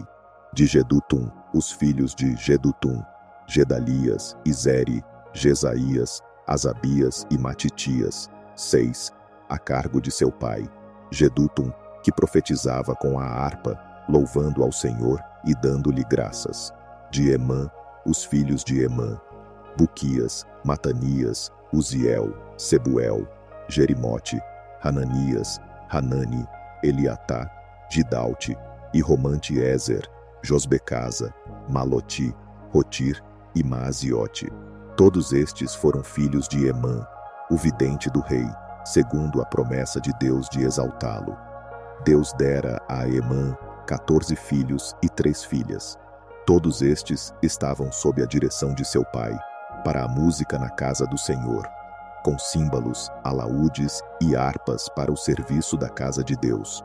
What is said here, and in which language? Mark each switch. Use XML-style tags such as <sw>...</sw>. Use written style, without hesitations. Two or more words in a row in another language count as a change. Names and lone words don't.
<pt>De Jedutum, os filhos de Jedutum, Gedalias, Izeri, Jesaías, Asabias e Matitias, 6, a cargo de seu pai. Jedutum, que profetizava com a harpa, louvando ao Senhor e dando-lhe graças. De Emã, os filhos de Emã, Buquias, Matanias, Uziel, Sebuel, Jerimote, Hananias, Hanani, Eliatá, Gidalte, e Romante-Ezer, Josbecasa, Maloti, Rotir e Maaziote. Todos estes foram filhos de Emã, o vidente do rei, segundo a promessa de Deus de exaltá-lo. Deus dera a Emã 14 filhos e 3 filhas. Todos estes estavam sob a direção de seu pai, para a música na casa do Senhor, com símbolos, alaúdes e harpas para o serviço da casa de Deus.</pt>